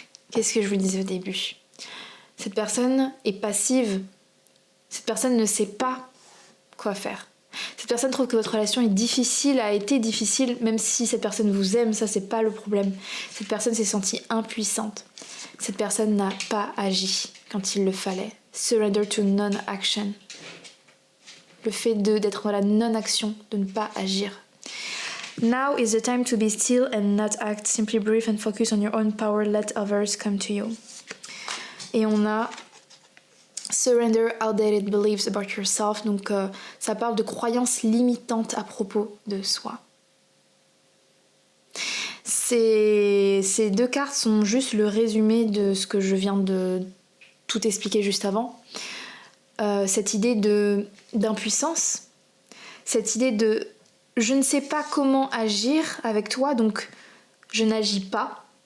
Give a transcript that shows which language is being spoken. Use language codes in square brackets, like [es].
[fr] Qu'est-ce que je vous disais au début? Cette personne est passive. Cette personne ne sait pas quoi faire. Cette personne trouve que votre relation est difficile, a été difficile, même si cette personne vous aime, ça c'est pas le problème. Cette personne s'est sentie impuissante. Cette personne n'a pas agi quand il le fallait. [en] Surrender to non-action. [fr] Le fait d'être dans la non-action, de ne pas agir. [en] Now is the time to be still and not act. Simply breathe and focus on your own power. Let others come to you. [fr] Et on a [en] Surrender outdated beliefs about yourself. [fr] Donc ça parle de croyances limitantes à propos de soi. Ces 2 cartes sont juste le résumé de ce que je viens de tout expliquer juste avant. Cette idée d'impuissance, cette idée de je ne sais pas comment agir avec toi, donc je n'agis pas.